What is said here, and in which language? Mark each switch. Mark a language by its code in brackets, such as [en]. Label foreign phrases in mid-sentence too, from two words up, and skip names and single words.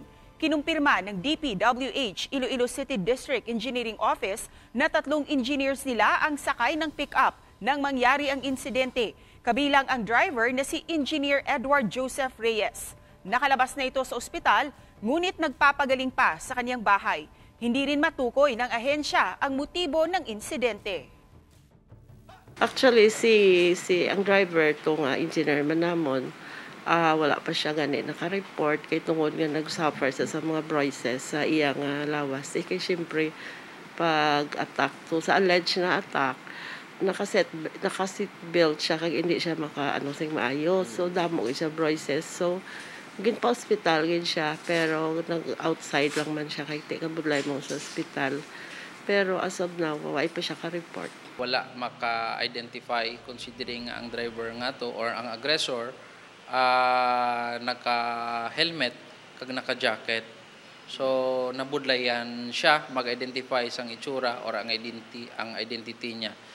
[tl] Kinumpirma ng DPWH Iloilo City District Engineering Office na 3 engineers nila ang sakay ng pick-up nang mangyari ang insidente, kabilang ang driver na si Engineer Edward Joseph Reyes. Nakalabas na ito sa ospital, ngunit nagpapagaling pa sa kanyang bahay. Hindi rin matukoy ng ahensya ang motibo ng insidente. [hil] Actually, ang driver itong engineer manamon, wala pa siya gani naka-report kay tungod nga nag-suffer sa mga bruises sa iyang lawas. Kay siyempre, pag-attack to sa alleged na attack, naka-seat belt siya kag hindi siya sing maayos, so damo siya bruises, so gin pa hospital gin siya, pero nag-outside lang man siya kay ti kabudlay mo sa hospital, pero [en] as of now [hil] wala pa siya ka-report. Wala maka-identify considering ang driver nga to or ang aggressor naka-helmet kag naka-jacket. So nabudlayan siya mag-identify sang itsura or ang identity niya.